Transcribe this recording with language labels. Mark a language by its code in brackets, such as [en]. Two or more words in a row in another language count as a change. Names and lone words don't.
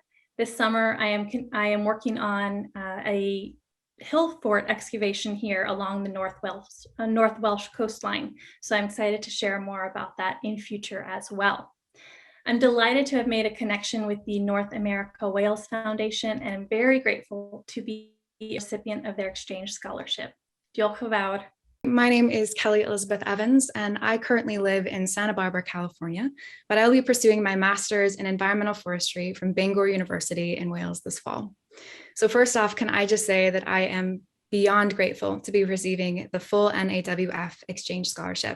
[en] This summer, I am working on a hill fort excavation here along the North Welsh coastline. So I'm excited to share more about that in future as well. I'm delighted to have made a connection with the North America Wales Foundation, and I'm very grateful to be a recipient of their exchange scholarship. [cy] Diolch yn fawr. [en] My name is Kelly Elizabeth Evans, and I currently live in Santa Barbara, California, but I'll be pursuing my master's in environmental forestry from Bangor University in Wales this fall. So first off, can I just say that I am beyond grateful to be receiving the full NAWF exchange scholarship.